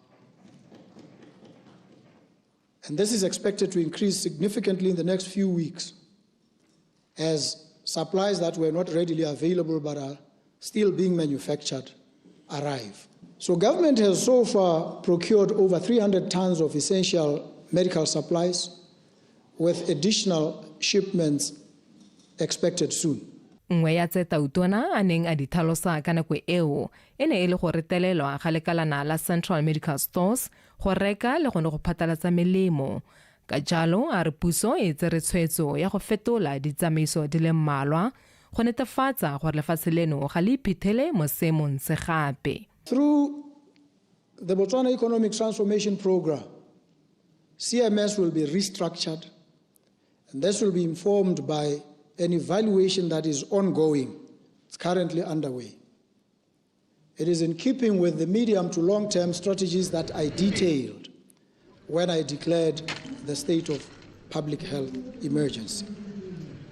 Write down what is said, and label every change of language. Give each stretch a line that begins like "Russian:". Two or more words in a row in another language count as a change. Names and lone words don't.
English: And this is expected to increase significantly in the next few weeks as supplies that were not readily available but are still being manufactured arrive. So government has so far procured over 300 tons of essential medical supplies with additional shipments expected soon.
Tswana: Nngwe ya tse Tautona a neng a di tlhalosa ka nako eo e ne e le go retelelwa ga lekalana la Central Medical Stores go reka le gone go phatalatsa melemo. Ka jalo a re puso e tsere tshwetso ya go fetola ditsamaiso di le mmalwa go netefatsa gore lefatshe leno ga le iphitlhele mo seemong se gape.
English: Through the Botswana Economic Transformation Program, CMS will be restructured, and this will be informed by an evaluation that is ongoing. It's currently underway. It is in keeping with the medium to long-term strategies that I detailed when I declared the state of public health emergency.